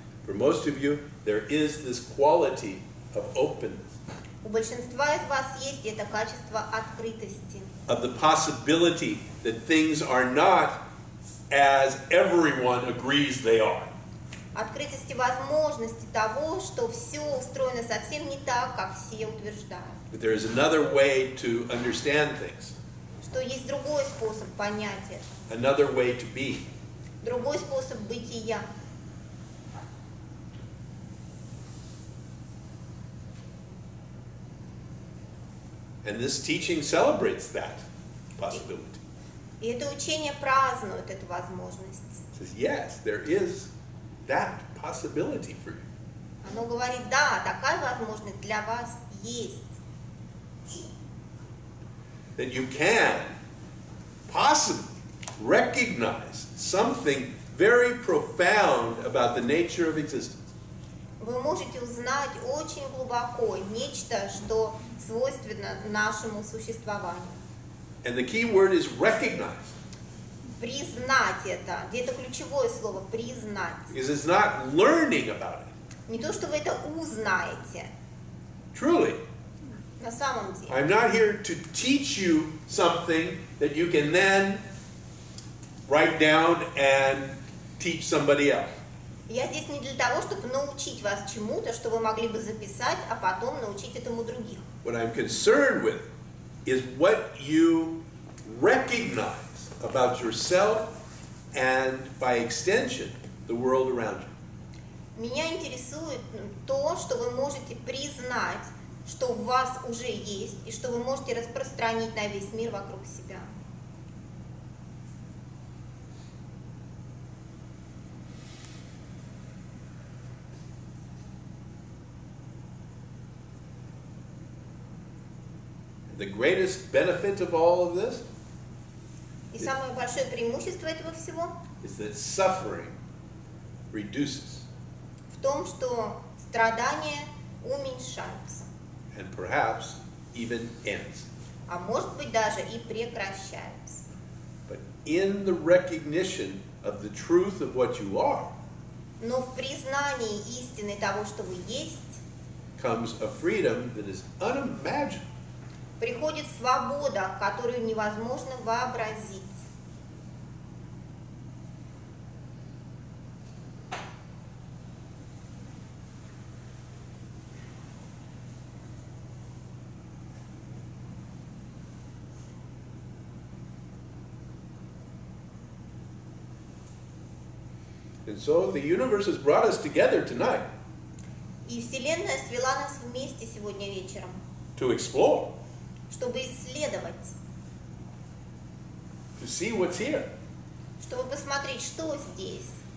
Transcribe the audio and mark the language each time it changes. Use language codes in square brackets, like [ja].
[en] For most of you, there is this quality of openness, [ru] У большинства из вас есть это качество открытости, [en] of the possibility that things are not as everyone agrees they are. [ru] открытости возможности того, что все устроено совсем не так, как все утверждают. [en] That there is another way to understand things, [ru] Что есть другой способ понять это, [en] another way to be. [ru] другой способ бытия. [en] And this teaching celebrates that possibility. [ru] И это учение празднует эту возможность. [en] It says, yes, there is that possibility for you. [ru] Оно говорит, да, такая возможность для вас есть. [en] That you can possibly recognize something very profound about the nature of existence. [ru] Вы можете узнать очень глубоко нечто, что свойственно нашему существованию. [en] And the key word is recognize. [ru] Признать это. Это ключевое слово признать. [en] Because it's not learning about it. [ru] Не то, что вы это узнаете. [en] Truly. [ru] На самом деле. [en] I'm not here to teach you something that you can then write down and teach somebody else. [ru] Я здесь не для того, чтобы научить вас чему-то, что вы могли бы записать, а потом научить этому других. [en] What I'm concerned with is what you recognize about yourself and, by extension, the world around you. [ru] Меня интересует то, что вы можете признать, что у вас уже есть, и что вы можете распространить на весь мир вокруг себя. [en] The greatest benefit of all of this [ru] И самое большое преимущество этого всего [en] is that suffering reduces [ru] в том, что страдания уменьшаются, [en] and perhaps even ends. [ru] а может быть даже и прекращаются. [en] But in the recognition of the truth of what you are [ru] Но в признании истины того, что вы есть, [en] comes a freedom that is unimaginable. [ru] приходит свобода, которую невозможно вообразить. [en] And so the universe has brought us together tonight [ru] И Вселенная свела нас вместе сегодня вечером, [en] to explore, [ru] чтобы исследовать, [en] to see what's here. [ru] чтобы посмотреть, что здесь.